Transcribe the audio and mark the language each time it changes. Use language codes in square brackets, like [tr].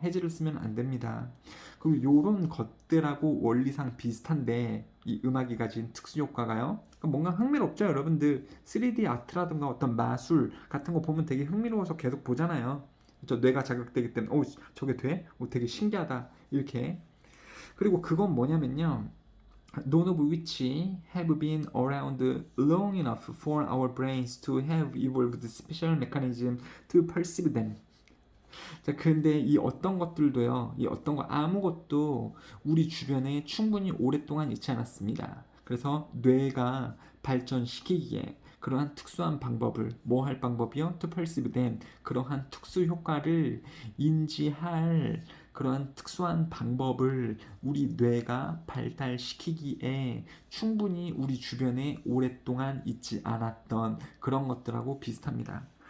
[ko] has를 쓰면 안 됩니다. 그리고 요런 것들하고 원리상 비슷한데 이 음악이 가진 특수 효과가요. 뭔가 흥미롭죠, 여러분들. 3D 아트라든가 어떤 마술 같은 거 보면 되게 흥미로워서 계속 보잖아요. 저 뇌가 자극되기 때문에 오, 저게 돼? 오, 되게 신기하다 이렇게. 그리고 그건 뭐냐면요, [en] none of which have been around long enough for our brains to have evolved special mechanism to perceive them. [ko] 자, 근데 이 어떤 것들도요, 이 어떤 거 아무것도 우리 주변에 충분히 오랫동안 있지 않았습니다. 그래서 뇌가 발전시키기에 그러한 특수한 방법을, 뭐 할 방법이요? [en] To perceive them. [ko] 그러한 특수 효과를 인지할 그러한 특수한 방법을 우리 뇌가 발달시키기에 충분히 우리 주변에 오랫동안 있지 않았던 그런 것들하고 비슷합니다.